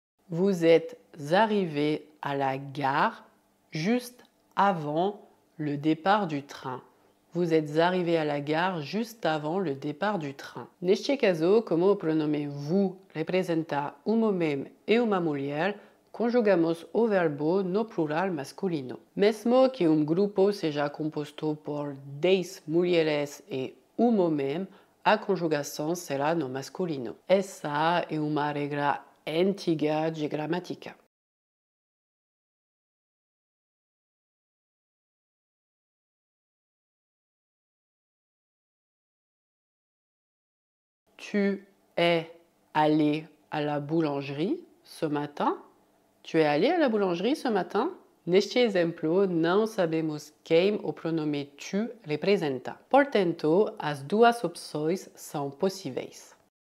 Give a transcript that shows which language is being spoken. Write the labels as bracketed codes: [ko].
[fr] Vous êtes arrivé à la gare juste avant le départ du train. Vous êtes arrivé à la gare juste avant le départ du train. [pt] Neste caso, como o pronome vous representa um homem e uma mulher, conjugamos o verbo no plural masculino. Mesmo que um grupo seja composto por 10 mulheres e um homem, a conjugação será no masculino. Essa é uma regra antiga de gramática. [fr] Tu es allé à la boulangerie ce matin? Tu es allé à la boulangerie ce matin? [pt] Neste exemplo, não sabemos quem o pronome tu representa. Portanto, as duas opções são possíveis.